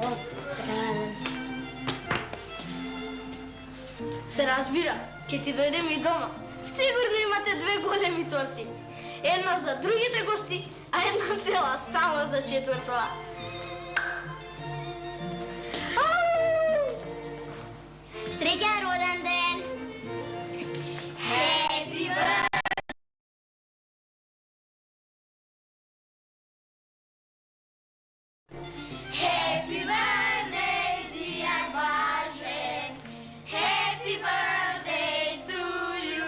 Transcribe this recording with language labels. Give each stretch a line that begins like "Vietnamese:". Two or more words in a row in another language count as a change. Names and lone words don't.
Macedonian: Се разбира, ќе ти дојдем и дома. Сигурно имате две големи торти. Една за другите гости, а една цела само за четвртова. Среќен роден ден!
English: Happy birthday! Happy birthday, dear Blažen! Happy birthday to you!